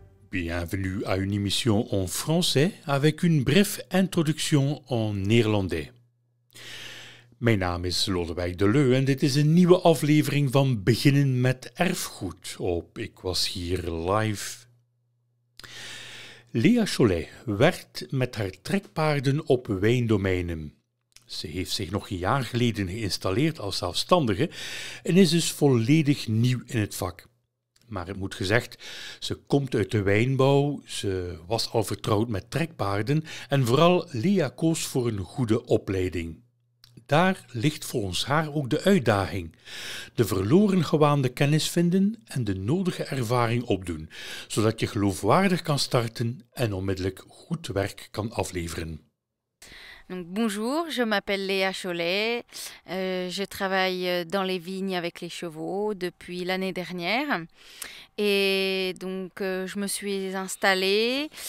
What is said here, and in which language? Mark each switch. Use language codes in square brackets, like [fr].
[fr] Bienvenue à une émission en français avec une brève introduction en néerlandais. [nl] Mijn naam is Lodewijk de Leu en dit is een nieuwe aflevering van Beginnen met Erfgoed op Ik Was Hier Live. Lea Cholet werkt met haar trekpaarden op wijndomeinen. Ze heeft zich nog een jaar geleden geïnstalleerd als zelfstandige en is dus volledig nieuw in het vak. Maar het moet gezegd, ze komt uit de wijnbouw, ze was al vertrouwd met trekpaarden en vooral Lea koos voor een goede opleiding. Daar ligt volgens haar ook de uitdaging. De verloren gewaande kennis vinden en de nodige ervaring opdoen, zodat je geloofwaardig kan starten en onmiddellijk goed werk kan afleveren. [fr] Donc, bonjour, je m'appelle Léa Cholet, je travaille dans les vignes avec les chevaux depuis l'année dernière et donc je me suis installée.